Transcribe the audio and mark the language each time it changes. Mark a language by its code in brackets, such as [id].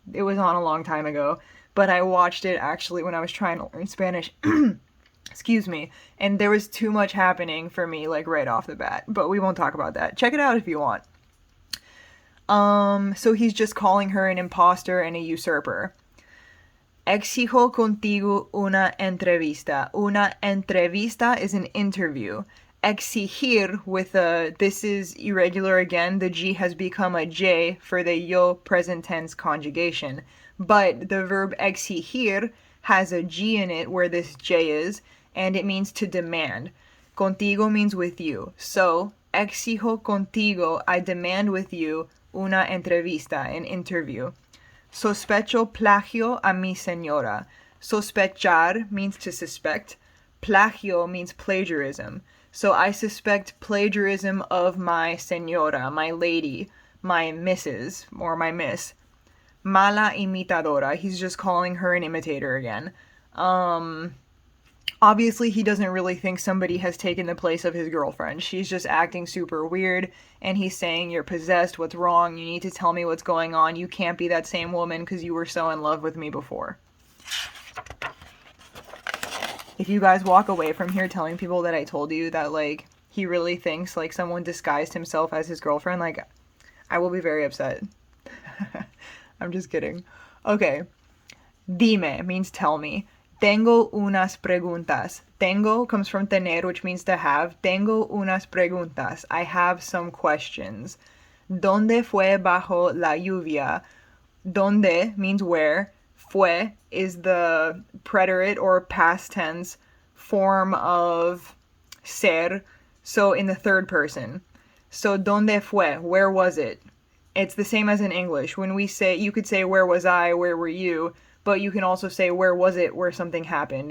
[en] It was on a long time ago, but I watched it actually when I was trying to learn Spanish. Excuse me. And there was too much happening for me, like right off the bat, but we won't talk about that. Check it out if you want. So he's just calling her an imposter and a usurper. [es] Exijo contigo una entrevista. [en] Una entrevista is an interview. Exigir with this is irregular again. The G has become a J for the yo present tense conjugation. But the verb exigir has a G in it where this J is, and it means to demand. Contigo means with you. So, [es] exijo contigo, [en] I demand with you [es] una entrevista, [en] an interview. [es] Sospecho plagio a mi señora. [en] Sospechar means to suspect. Plagio means plagiarism. So I suspect plagiarism of my señora, my lady, my missus, or my miss. [es] Mala imitadora. [en] He's just calling her an imitator again. Obviously, he doesn't really think somebody has taken the place of his girlfriend. She's just acting super weird, and he's saying, you're possessed, what's wrong, you need to tell me what's going on, you can't be that same woman because you were so in love with me before. If you guys walk away from here telling people that I told you that, like, he really thinks, like, someone disguised himself as his girlfriend, like, I will be very upset. I'm just kidding. Okay. Dime means tell me. [es] Tengo unas preguntas. [en] Tengo comes from tener, which means to have. [es] Tengo unas preguntas. [en] I have some questions. [es] ¿Dónde fue bajo la lluvia? [en] ¿Dónde means where. Fue is the preterite or past tense form of ser, so in the third person. So, [es] ¿dónde fue? [en] Where was it? It's the same as in English. When we say, you could say, where was I? Where were you? But you can also say, where was it, where something happened.